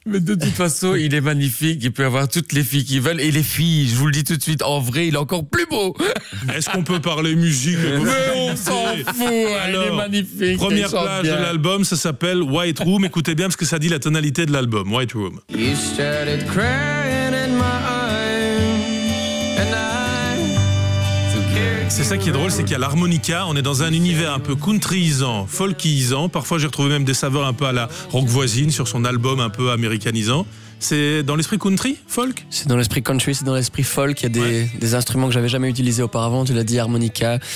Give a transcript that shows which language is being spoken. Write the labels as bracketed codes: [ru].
[fr] Mais de toute façon, il est magnifique. Il peut avoir toutes les filles qu'il veut. Et les filles, je vous le dis tout de suite, en vrai, il est encore plus beau. Est-ce qu'on peut parler musique ? Mais on s'en fout. Alors, il est magnifique. Première page de l'album, ça s'appelle White Room. Écoutez bien parce que ça dit la tonalité de l'album. White Room. [en] You started crying in my arms, and I took care. [fr] C'est ça qui est drôle, c'est qu'il y a l'harmonica. On est dans un univers un peu countryisant, folkisant. Parfois, j'ai retrouvé même des saveurs un peu à la rock voisine sur son album un peu américanisant. C'est dans l'esprit country, folk ? C'est dans l'esprit country, c'est dans l'esprit folk. Il y a des instruments que j'avais jamais utilisés auparavant. Tu l'as dit, harmonica.